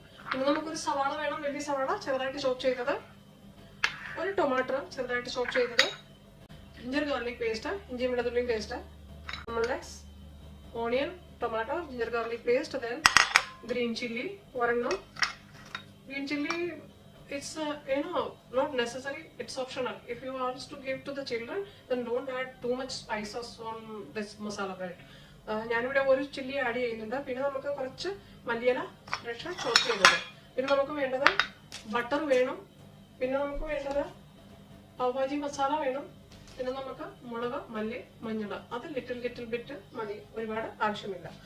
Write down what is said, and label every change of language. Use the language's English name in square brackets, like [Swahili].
[Malayalam] പിന്നെ നമുക്കൊരു സവാള വേണം, വലിയ സവാള ചെറുതായിട്ട് ചോപ്പ് ചെയ്തത്, ഒരു ടൊമാറ്റോ ചെറുതായിട്ട് ചോപ്പ് ചെയ്തത്, ജിഞ്ചർ ഗാർലിക് പേസ്റ്റ്, ഇഞ്ചി വെളുത്തുള്ളി പേസ്റ്റ്, നമ്മളുടെ onion, tomato, ginger garlic paste, then green chilli ഒരെണ്ണം. [English] Green chilli it's not necessary, it's optional. If you want to give to the children, then don't add too much spices on this masala bread. [Malayalam] ഞാനിവിടെ ഒരു chilli add ചെയ്യുന്നുണ്ട്. പിന്നെ നമുക്ക് കുറച്ച് മല്ലിയില fresh ചോപ്പ് ചെയ്തത്. പിന്നെ നമുക്ക് വേണ്ടത് ബട്ടർ വേണം. പിന്നെ നമുക്ക് വേണ്ടത് പാവ്ഭാജി മസാല വേണം. പിന്നെ നമുക്ക് മുളക്, മല്ലി, മഞ്ഞൾ, അത് ലിറ്റിൽ ബിറ്റ് മതി, ഒരുപാട് ആവശ്യമില്ല.